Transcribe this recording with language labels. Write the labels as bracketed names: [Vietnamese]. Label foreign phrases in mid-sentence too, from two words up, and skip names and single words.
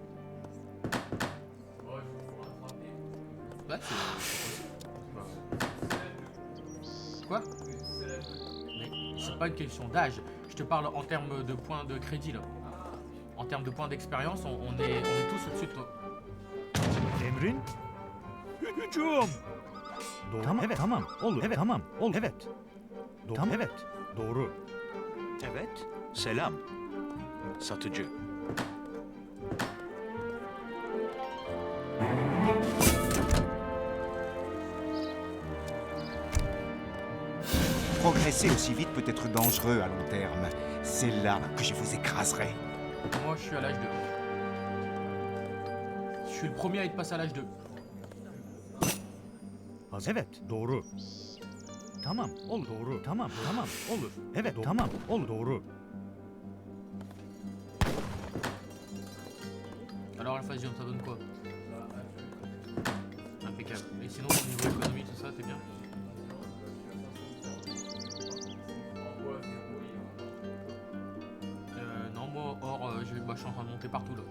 [French] Ouais, c'est... Quoi? Mais c'est pas une question d'âge. Je te parle en termes de points de crédit, là. En termes de points d'expérience, on est tous au-dessus de toi. Emrin, hücum. [Turkish] Doğru. Tamam, evet, tamam. Olur. Evet, tamam. Olur. Evet. Doğru. Tamam, evet. Doğru. Evet. Selam. Satıcı. [French] Progresser aussi vite peut être dangereux à long terme. C'est là que je vous écraserai. Moi, je suis à l'âge 2. Je suis le premier à être passé à l'âge 2. [Turkish] Evet, doğru. Tamam, olur. Doğru. Tamam, tamam. Olur. Evet, doğru. Tamam, olur. Doğru. [French] Alors, Alphasium, ça donne quoi? Impeccable. Et sinon, au niveau économie, tout ça, t'es bien? Non, moi, or, je suis en train de monter partout, là.